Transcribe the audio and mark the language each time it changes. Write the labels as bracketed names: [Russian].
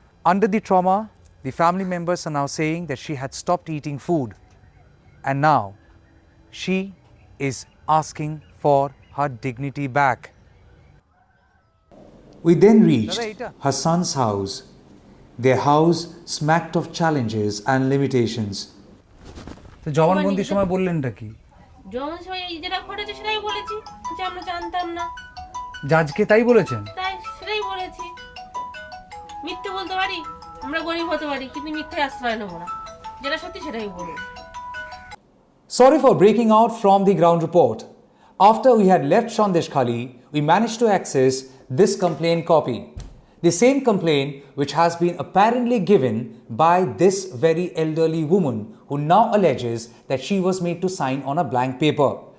[English] Under the trauma, the family members are now saying that she had stopped eating food, and now she is asking for her dignity back. We then reached her son's house. Their house smacked of challenges and limitations. [Bangla] তো জবানবন্দির সময় বললেনটা কি? যখন সময় এই যেটা ঘটেছে সেটাই বলেছি, যে আমরা জানতাম না। জাজকে তাই বলেছেন? তাই সেটাই বলেছি। মিথ্যে বলতে পারি, আমরা গরিব হতে পারি, কিন্তু মিথ্যে আশ্রয় নেবো না। যেটা সত্যি সেটাই বলবো। [English] Sorry for breaking out from the ground report. After we had left Sandeshkhali, we managed to access this complaint copy. The same complaint which has been apparently given by this very elderly woman who now alleges that she was made to sign on a blank paper.